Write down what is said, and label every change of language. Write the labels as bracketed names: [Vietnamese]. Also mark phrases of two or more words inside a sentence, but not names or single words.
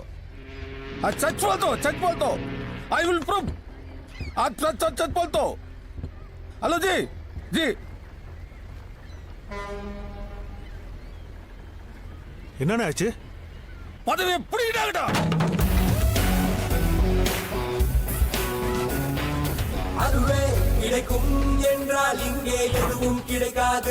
[Hindi] सच बोल दो. [English] I will prove. [Hindi] आज सच बोल दो. हेलो जी. [Tamil] என்னண்ணே ஆச்சு? பதவி எப்படிடா? அதுவே கிடைக்கும் என்றால் இங்கே எதுவும் கிடைக்காது.